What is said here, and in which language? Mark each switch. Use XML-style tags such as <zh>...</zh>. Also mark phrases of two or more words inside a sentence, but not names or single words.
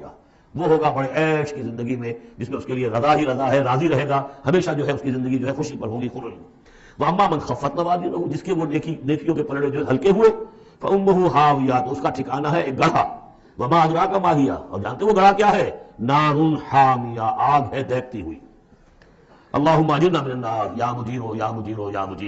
<ur>وہ ہوگا بڑے عیش کی زندگی میں جس میں اس کے لیے رضا ہی رضا ہے، راضی رہے گا ہمیشہ. جو ہے اس کی زندگی جو ہے خوشی پر ہوگی، خوش.</ur> <ar>واما من خفت موازینہ.</ar> <ur>جس کے وہ نیکیوں کے پلڑے جو ہلکے ہوئے،</ur> <ar>فامہ ہاویہ.</ar> <ur>تو اس کا ٹھکانہ ہے ایک گڑھا.</ur> <ar>وما ادراک ما ہی.</ar> <ur>اور جانتے وہ گڑھا کیا ہے؟</ur> <ar>نار حامیہ.</ar> <ur>آگ ہے دہکتی ہوئی.</ur> <ar>اللہم اجرنا من النار یا مجیر یا مجیر یا مجیر.</ar>